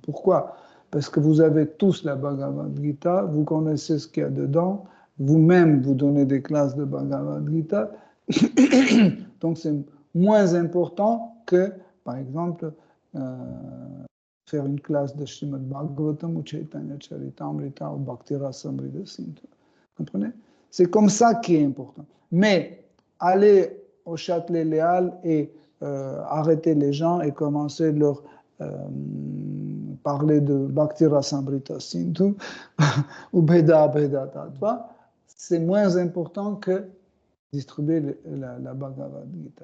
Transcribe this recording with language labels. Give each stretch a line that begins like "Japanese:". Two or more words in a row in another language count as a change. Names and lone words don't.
French: Pourquoi? Parce que vous avez tous la Bhagavad Gita, vous connaissez ce qu'il y a dedans, vous-même vous donnez des classes de Bhagavad Gita, donc c'est moins important que, par exemple, faire une classe de Srimad Bhagavatam ou Chaitanya Charitamrita ou Bhakti Rasamrita Sindhu. Comprenez? C'est comme ça qui est important. Mais aller au Châtelet-Léal et arrêter les gens et commencer leur parler de Bhakti Rasamrita Sindhu ou Bheda Tattva, c'est moins important que distribuer la Bhagavad Gita.